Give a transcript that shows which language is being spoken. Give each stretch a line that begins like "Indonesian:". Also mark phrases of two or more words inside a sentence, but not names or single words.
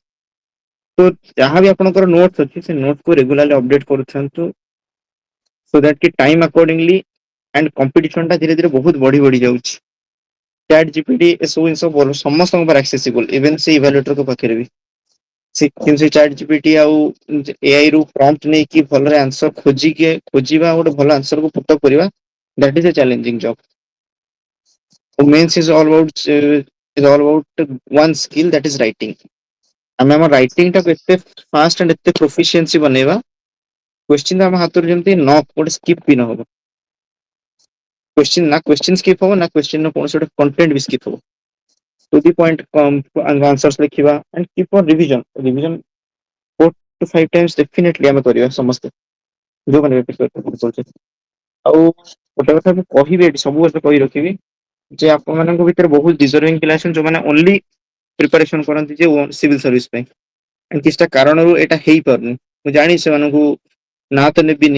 Odia: ତ ଯାହାବି ଆପଣଙ୍କର ନୋଟ୍ସ ଅଛି, ସେ ନୋଟ୍ସକୁ
English: regularly update
Odia: କରୁଥାନ୍ତୁ,
English: so that
Odia: କି
English: time accordingly and competition
Odia: ଟା ଧୀରେ ଧୀରେ ବହୁତ ବଢି ବଢି ଯାଉଛି। ଚାଟ୍ ଜିପିଟି ଏସବୁ ଜିନିଷ ସମସ୍ତଙ୍କ ପାଖରେ
English: accessible, even
Odia: ସେ ଇଭାଲୁଏଟରଙ୍କ ପାଖରେ ବି। କିନ୍ତୁ ସେ ଚାଟ୍ ଜିପିଟି ଆଉ AI ରୁ ପ୍ରମ୍ପଟ ନେଇକି ଭଲରେ ଆନ୍ସର ଖୋଜିବା, ଗୋଟେ ଭଲ ଆନ୍ସରକୁ
English: put up
Odia: କରିବା,
English: that is a challenging job. Means is all about one skill, that is writing.
Odia: ଆମେ ଆମ ରାଇଟିଂ ଟାକୁ ଏତେ
English: fast and
Odia: ଏତେ ପ୍ରୋଫିସିଏନ୍ସି ବନେଇବା, କ୍ୱେଶ୍ଚିନ୍ ଆମ ହାତରୁ ଯେମିତି ଗୋଟେ ସ୍କିପ୍ ବି ନ ହବ।
English: question skip
Odia: ହବ ନା, କ୍ୱେଶ୍ଚିନ୍ ର କୌଣସି ଗୋଟେ କଣ୍ଟେଣ୍ଟ ବି ସ୍କିପ୍ ହବ।
English: to the point answers
Odia: ଲେଖିବା,
English: and keep on revision 4 to 5 times definitely
Odia: ଆମେ କରିବା ସମସ୍ତେ, ଯୋଉମାନେ ବି କରୁଛନ୍ତି। ଆଉ ଗୋଟେ କଥା ମୁଁ କହିବି, ଏଠି ସବୁ କଥା କହି ରଖିବି ଯେ ଆପଣମାନଙ୍କ ଭିତରେ ବହୁତ ଡିଜର୍ଭିଂ ପିଲା ଅଛନ୍ତି, ଯୋଉମାନେ
English: only preparation
Odia: କରନ୍ତି ଯେ
English: civil service
Odia: ପାଇଁ, କିଛିଟା କାରଣରୁ ଏଇଟା ହେଇପାରୁନି। ମୁଁ ଜାଣି ସେମାନଙ୍କୁ ନାଁ ତ ନେବିନି,